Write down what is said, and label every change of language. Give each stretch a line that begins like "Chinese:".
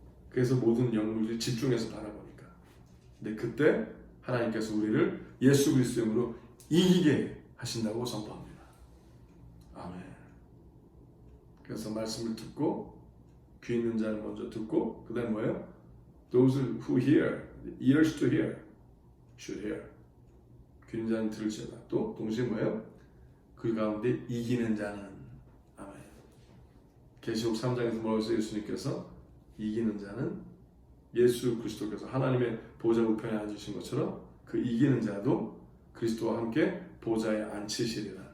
Korean: 그래서 모든 영물들이 집중해서 바라보니까. 근데 그때 하나님께서 우리를 예수 그리스도 이름으로 이기게 하신다고 선포합니다. 아멘. 그래서 말씀을 듣고 귀 있는 자는 먼저 듣고 그 다음에 뭐예요?
English: Those who hear, ears to hear, should hear.
Korean: 귀 있는 자는 들을지어다. 또 동시에 뭐예요? 그 가운데 이기는 자는. 아멘. 계시록 3장에서 뭐라고 해서 예수님께서 이기는 자는 예수 그리스도께서 하나님의 보좌 우편에 앉으신 것처럼 그 이기는 자도 그리스도와 함께 보좌에 앉히시리라.